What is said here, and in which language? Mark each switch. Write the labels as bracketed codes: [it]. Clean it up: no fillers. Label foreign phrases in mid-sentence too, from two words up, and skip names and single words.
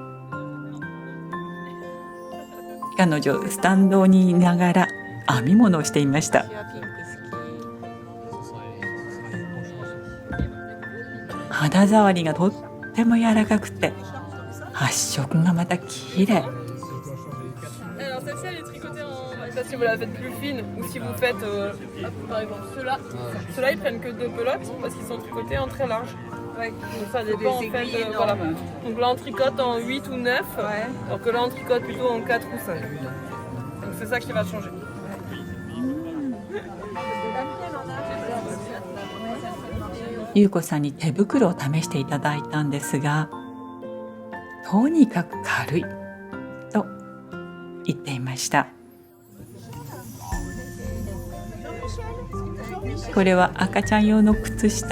[ja] 彼女スタンドにいながら編み物をしていました。肌触りがとっても柔らかくて発色がまた綺麗。 [fr] Alors celle-ci elle est tricotée en... Si vous la faites plus fine ou si vous faites par exemple ceux-là ils prennent que 2 pelotes parce qu'ils sont tricotés en très large. Ouais. Donc ça dépend en fait voilà. Donc là on tricote en 8 ou 9 alors que là on tricote plutôt en 4 ou 5. Donc c'est ça qui va changer. [ja] 優子さんに手袋を試していただいたんですが、とにかく軽いと言っていました。これは赤ちゃん用の靴下。